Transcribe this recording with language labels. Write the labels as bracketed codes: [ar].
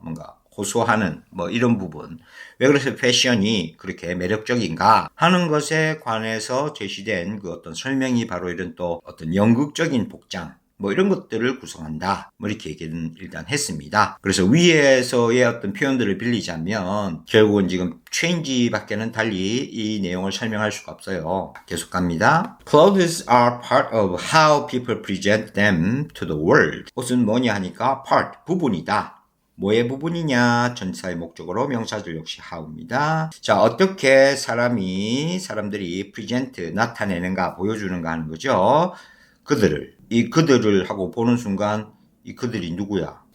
[ko] 뭔가 호소하는, 뭐 이런 부분. 왜 그래서 패션이 그렇게 매력적인가 하는 것에 관해서 제시된 그 어떤 설명이 바로 이런 또 어떤 연극적인 복장, 뭐 이런 것들을 구성한다. 뭐 이렇게 얘기는 일단 했습니다. 그래서 위에서의 어떤 표현들을 빌리자면 결국은 지금 change 밖에는 달리 이 내용을 설명할 수가 없어요. 계속 갑니다. [en] Clothes are part of how people present them to the world. [ko] 옷은 뭐냐 하니까 part, 부분이다. 뭐의 부분이냐? 전치사의 목적으로 명사절 역시 how입니다. 자, 어떻게 사람들이 present, 나타내는가, 보여주는가 하는 거죠. 이 그들을 하고 보는 순간 이 그들이 누구야?